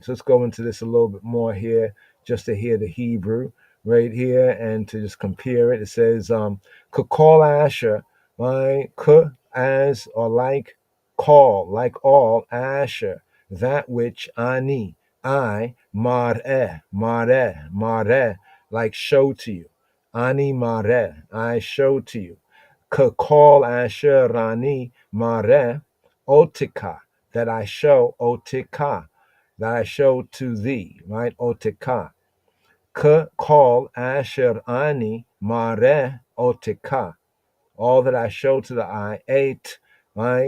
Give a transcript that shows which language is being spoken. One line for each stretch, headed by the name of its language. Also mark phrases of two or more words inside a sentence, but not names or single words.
English: So let's go into this a little bit more here, just to hear the Hebrew right here and to just compare it. It says,
Hebrew: כל אשר,
English: right? As or like, call, like all, Asher, that which I, mareh, like show to you.
Hebrew: אני מראה,
English: I show to you.
Hebrew: כל אשר אני מראה,
English: otika, that I show, otika, that I show to thee, right?
Hebrew: אותך. כל אשר אני מראה, אותך,
English: all that I show to the eye, eight, right?